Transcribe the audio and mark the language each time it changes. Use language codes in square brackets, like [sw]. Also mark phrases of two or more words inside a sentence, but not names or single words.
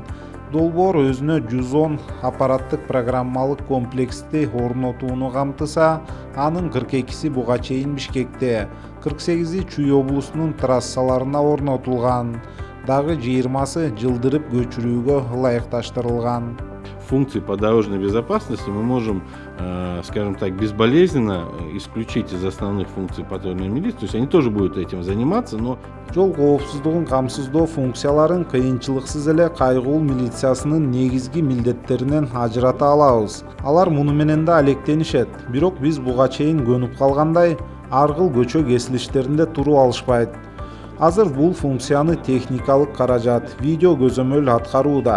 [ky] Долбоор өзүнө 110 аппараттык программалык комплексти орнотууну камтыса, анын 42си буга чейин Бишкекте, 48и Чүй облусунун трассаларына орнотулган. Дагы 20сы жылдырып көчүрүүгө ылайыкташтырылган. [ru] Функции по дорожной безопасности мы можем, скажем так, безболезненно исключить из основных функций патрульной милиции. То есть они тоже будут этим заниматься, но... [ky] Жол коопсуздугун камсыздоо функцияларын кыйынчылыксыз эле кайгыл милициясынын негизги милдеттеринен ажырата алабыз. Алар муну менен да алектенишет. Бирок биз буга чейин көнүп калгандай аргыл көчө кесилиштеринде туруп алышпайт. Азыр бул функцияны техникалык каражат, видео көзөмөл аткарууда.